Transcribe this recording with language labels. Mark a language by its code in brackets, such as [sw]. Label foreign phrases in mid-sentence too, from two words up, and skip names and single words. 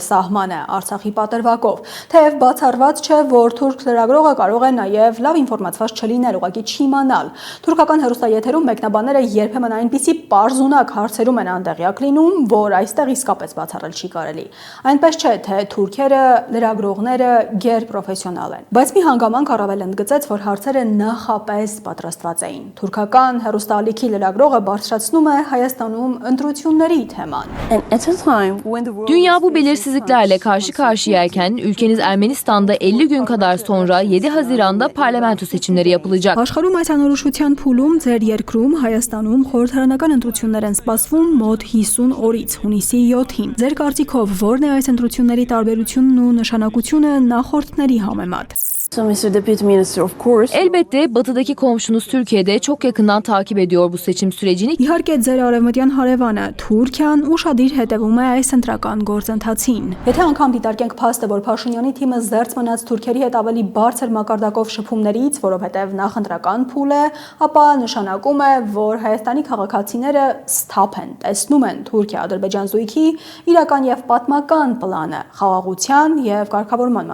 [hy] սահմանը Արցախի պատրվակով։ Թեև բացառված չէ, որ թուրք լրագրողը կարող է նաև լավ ինֆորմացված չլինել, ուղղակի չիմանալ։ Թուրքական հեռուստաեթերում մեկնաբանները երբեմն այնպիսի պարզունակ հարցերում են անդեղյակ լինում, որ այստեղ իսկապես բացառել չի կարելի։ Այնպես չէ, թե թուրքերը լրագրողները գերպրոֆեսիոնալ են։ Բայց մի հանգամանք առավել ընդգծեց, որ հարցերը նախապես պատրաստված էին։ Թուրքական հեռուստաալիքի լրագրողը բարձրացնում է Հայաստանում ընտրությունների թեման։ [tr] Dünya bu belirsizliklerle karşı karşıyayken ülkeniz Ermenistan'da 50 gün kadar sonra 7 Haziran'da parlamento seçimleri yapılacak. [hy] Աշխարհում այս անորոշության փուլում ձեր երկրում Հայաստանում խորհրդարանական ընտրություններ են սպասվում մոտ 50 օրից հունիսի 7-ին։ Ձեր կարծիքով ո՞րն է այս ընտրությունների տարբերությունն ու նշանակությունը նախորդների համեմատ։ [tr] Elbette batıdaki komşunuz Türkiye'de çok yakından takip ediyor bu seçim sürecini. [hy] Իհարկե ձեր արևմտյան հարևանը Թուրքիան ուշադիր հետևում է այս ընտրական գործընթացին։ Եթե անգամ դիտարկենք փաստը, որ Փաշինյանի թիմը զերծ մնաց թուրքերի հետ ավելի բարձր մակարդակով շփումներից, որովհետև նախընտրական փուլ է, ապա նշանակում է, որ Հայաստանի քաղաքացիները սթափ են, տեսնում են Թուրքիա-Ադրբեջան զույգի իրական եւ պատմական պլանը, խաղաղության եւ կարգավորման